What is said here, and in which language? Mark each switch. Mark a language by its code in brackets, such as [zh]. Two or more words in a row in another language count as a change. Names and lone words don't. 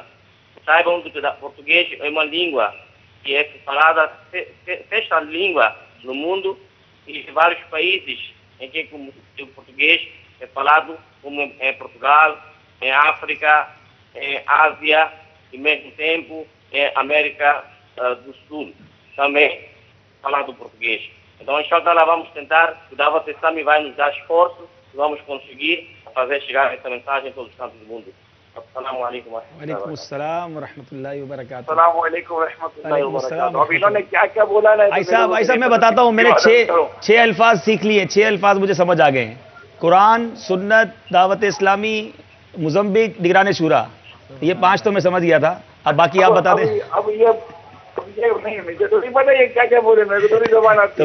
[pt] Saibam que o português é uma língua que é falada, sexta língua no mundo, e em vários países em que o português é falado, como em Portugal, em África, em Ásia, e ao mesmo tempo em América do Sul, também falado português. Então, inshallah, vamos tentar, o Dawat Islami vai nos dar esforço, vamos conseguir fazer chegar essa mensagem em todos os cantos do mundo. [ar] السلام عليكم ورحمة الله و وعليكم السلام ورحمة الله وبركاته. السلام عليكم ورحمة الله وبركاته. [hi] अब इन्होंने क्या क्या बोला ना, भाई साहब मैं बताता हूँ, मैंने छह अल्फाज सीख लिए, 6 अल्फाज मुझे समझ आ गए हैं। कुरान, सुन्नत, दावत इस्लामी, मोज़म्बिक, निगरान शूरा, ये 5 तो मैं समझ गया था। अब बाकी आप बता दें। अब ये नहीं, मुझे तो नहीं पता ये क्या क्या बोले, मेरे को थोड़ी ज़बान आती है।